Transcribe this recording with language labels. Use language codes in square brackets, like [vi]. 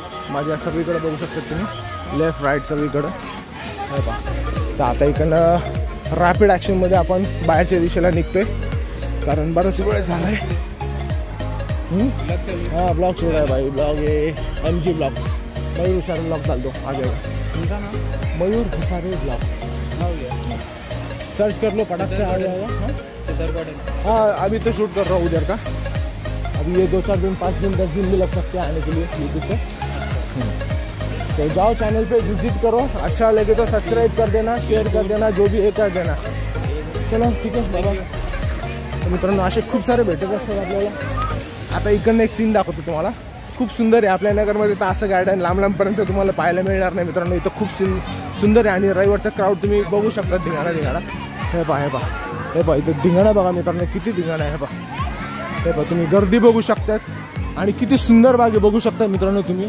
[mr] माझ्या सगळीकडे बघू शकता तुम्ही लेफ्ट राईट सगळीकडं. हे पहा तर आता इकडनं रॅपिड ॲक्शनमध्ये आपण बाहेरच्या दिशेला निघतोय कारण बराच वेळ झाला आहे. हां ब्लॉग सुरू आहे भाई. ब्लॉग आहे MG ब्लॉग. मयूर हुशारे ब्लॉग चालतो आगे. [hi] मयूर हुशारे ब्लॉग सर्च कर लो पटाख से आ जाएगा. हाँ अभी तो शूट कर रहा हूँ उधर का. अभी ये 2-4 दिन 5 दिन 10 दिन भी लग सकते हैं आने के लिए यूट्यूब पे. तो जाओ चैनल पे विजिट करो. अच्छा लगे तो सब्सक्राइब कर देना शेयर कर देना जो भी है कर देना. [mr] चलो ठीक आहे बाबा. तर मित्रांनो असे खूप सारे भेटत असतात आपल्याला. आता इकडनं एक सीन दाखवतो तुम्हाला. खूप सुंदर आहे. आपल्या नगरमध्ये तर असं गार्डन लांबपर्यंत तुम्हाला पाहायला मिळणार नाही मित्रांनो. इथं खूप सुंदर आहे आणि रविवारचा क्राऊड तुम्ही बघू शकता. धिंगाणा हे पहा हे पहा इथं धिंगाणा बघा मित्रांनो किती धिंगाणा आहे. हे पहा तुम्ही गर्दी बघू शकतात आणि किती सुंदर बागे बघू शकता मित्रांनो तुम्ही.